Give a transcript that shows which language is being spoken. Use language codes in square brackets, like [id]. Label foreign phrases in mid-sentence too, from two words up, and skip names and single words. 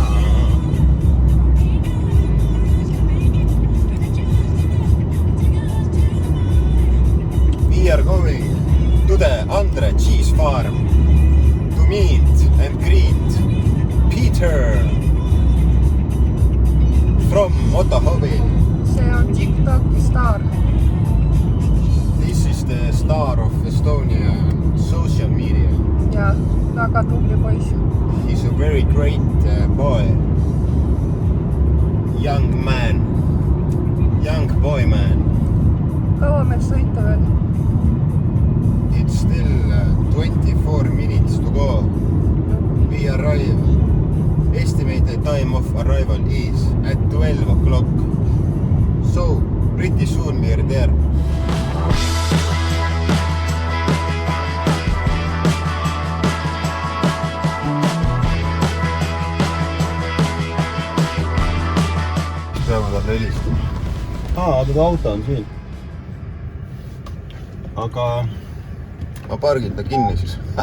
[en] We are going to the Andre Cheese Farm to meet and greet Peter from Motohobby. [et] See on TikToki staar. [en] This is the star of Estonia social media. [et] Ja väga tubli poiss. [en] He's a very great boy. Young man. Young boy man. [et] Kaua meil sõita veel? [en] It's still 24 minutes to go. We arrive. Estimated time of arrival is at 12 o'clock. So, pretty soon we are there. [et] Peame talle helistama. Teda auto on siin. Aga ma pargin ta kinni siis.